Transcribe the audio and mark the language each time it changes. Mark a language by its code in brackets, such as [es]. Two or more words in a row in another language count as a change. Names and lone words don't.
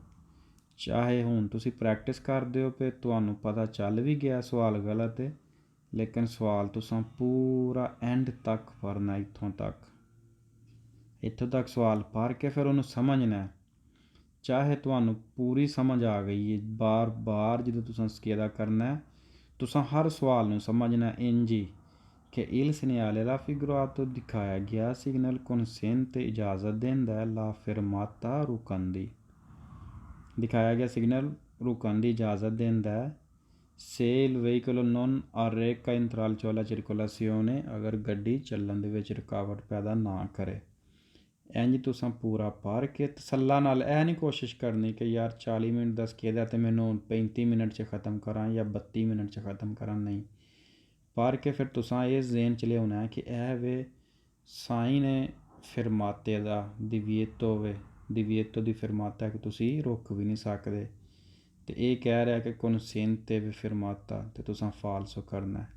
[pa] ਚਾਹੇ ਹੁਣ ਤੁਸੀਂ ਪ੍ਰੈਕਟਿਸ ਕਰਦੇ ਹੋ ਫਿਰ ਤੁਹਾਨੂੰ ਪਤਾ ਚੱਲ ਵੀ ਗਿਆ ਸਵਾਲ ਗਲਤ ਹੈ, ਲੇਕਿਨ ਸਵਾਲ ਤੁਸੀਂ ਪੂਰਾ ਐਂਡ ਤੱਕ ਪੜ੍ਹਨਾ, ਇੱਥੋਂ ਤੱਕ ਸਵਾਲ ਪੜ੍ਹ ਕੇ ਫਿਰ ਉਹਨੂੰ ਸਮਝਣਾ। ਚਾਹੇ ਤੁਹਾਨੂੰ ਪੂਰੀ ਸਮਝ ਆ ਗਈ ਹੈ, ਬਾਰ ਬਾਰ ਜਦੋਂ ਤੁਸੀਂ ਸਕੇਦਾ ਕਰਨਾ ਤੁਸੀਂ ਹਰ ਸਵਾਲ ਨੂੰ ਸਮਝਣਾ ਇੰਝ ਹੀ ਕਿ [it] il segnale raffigurato [pa] ਦਿਖਾਇਆ ਗਿਆ ਸਿਗਨਲ consente ਇਜਾਜ਼ਤ ਦਿੰਦਾ [it] la fermata, [pa] ਰੁਕਣ ਦੀ, ਦਿਖਾਇਆ ਗਿਆ ਸਿਗਨਲ ਰੁਕਣ ਦੀ ਇਜਾਜ਼ਤ ਦਿੰਦਾ। [it] se il veicolo non arreca intralcio alla circolazione, [pa] ਅਗਰ ਗੱਡੀ ਚੱਲਣ ਦੇ ਵਿੱਚ ਰੁਕਾਵਟ ਪੈਦਾ ਨਾ ਕਰੇ। ਇੰਝ ਤੁਸੀਂ ਪੂਰਾ ਪੜ੍ਹ ਕੇ ਤਸੱਲਾ ਨਾਲ, ਇਹ ਨਹੀਂ ਕੋਸ਼ਿਸ਼ ਕਰਨੀ ਕਿ ਯਾਰ 40 ਮਿੰਟ ਦਾ ਸਕੇਦਾ ਅਤੇ ਮੈਨੂੰ 35 ਮਿੰਟ 'ਚ ਖ਼ਤਮ ਕਰਾਂ ਜਾਂ 32 ਮਿੰਟ 'ਚ ਖ਼ਤਮ ਕਰਾਂ, ਨਹੀਂ, ਪੜ੍ਹ ਕੇ ਫਿਰ ਤੁਸੀਂ ਇਹ ਜ਼ੇਨ 'ਚ ਲਿਆਉਣਾ ਕਿ ਇਹ ਵੇ ਸਾਈਨ ਹੈ ਫਿਰਮਾਤੇ ਦਾ, divieto ਵੇ, divieto ਦੀ ਫਿਰਮਾਤਾ ਕਿ ਤੁਸੀਂ ਰੁਕ ਵੀ ਨਹੀਂ ਸਕਦੇ ਤੇ ਇਹ ਕਹਿ ਰਿਹਾ ਕਿ [it] consente vi fermata [pa] ਤੇ ਤੁਸੀਂ ਫਾਲਸੋ ਕਰਨਾ ਹੈ।